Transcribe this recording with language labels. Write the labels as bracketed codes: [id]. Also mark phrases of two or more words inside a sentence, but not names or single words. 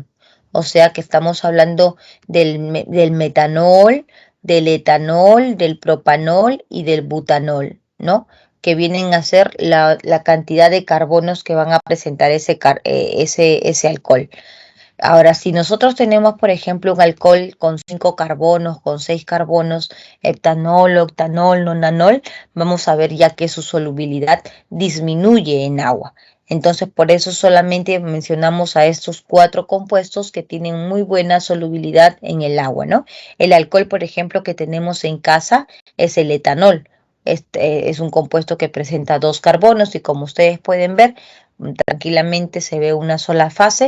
[es] O sea que estamos hablando del metanol, del etanol, del propanol y del butanol, ¿no? Que vienen a ser la cantidad de carbonos que van a presentar ese alcohol. Ahora, si nosotros tenemos, por ejemplo, un alcohol con 5 carbonos, con 6 carbonos, heptanol, octanol, nonanol, vamos a ver ya que su solubilidad disminuye en agua. Entonces, por eso solamente mencionamos a estos 4 compuestos que tienen muy buena solubilidad en el agua, ¿no? El alcohol, por ejemplo, que tenemos en casa es el etanol. Este es un compuesto que presenta 2 carbonos y como ustedes pueden ver, tranquilamente se ve una sola fase.